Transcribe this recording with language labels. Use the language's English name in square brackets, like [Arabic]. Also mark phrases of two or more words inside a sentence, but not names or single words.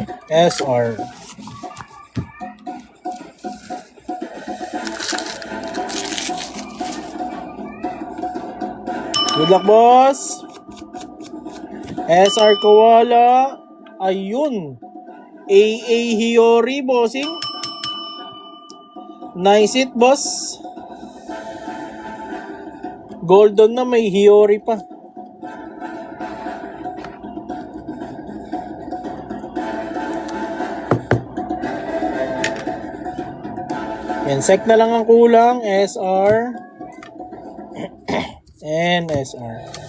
[English] SR. Good luck, boss. [Filipino] SR Koala. Ayun. [English] AA Hiyori, bossing. Nice it, boss. [Filipino] Golden na, may Hiyori pa. Yan, sec na lang ang kulang. [English] SR. And SR.